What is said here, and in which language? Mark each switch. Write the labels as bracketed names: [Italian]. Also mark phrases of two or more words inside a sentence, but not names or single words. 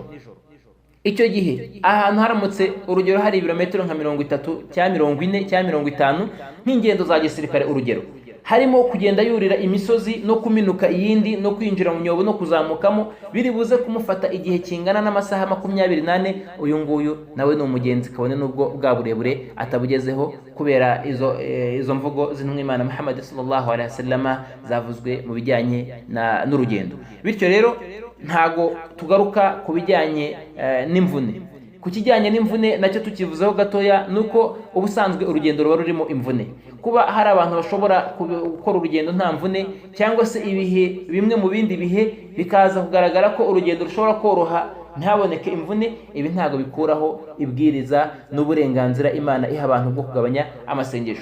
[Kinyarwanda] Icyo gihe ahantu haramutse urugero hari ibirometero nka 30 cyangwa 40 cyangwa 50 nk'ingendo za gisirikare, urugero harimo kugenda yurira imisozi no kuminuka iyindi no kwinjira mu nyobo no kuzamukamo, biri buze kumufata igihe kingana n'amasaha 24, uyu nguyu nawe ni umugenzi kabone n'ubwo bwa burebure atabugezeho, kubera izo mvugo z'intumwa Muhammad [Arabic] صلى الله عليه وسلم [Kinyarwanda] zavuzwe mu bijyanye n'urugendo. Bityo rero ntago tugaruka ku bijyanye n'imvune. Ku kijyanye n'imvune nacyo tukivuzeho gatoya, nuko ubusanzwe urugendo ruba rurimo imvune. Kuba hari abantu bashobora gukora urugendo nta mvune, cyangwa se ibihe bimwe mu bindi bihe bikaza kugaragara ko urugendo rushobora koroha ntaboneke imvune, ibi ntago bikuraho ibwiriza n'uburenganzira Imana iha abantu bwo kugabanya amasengesho.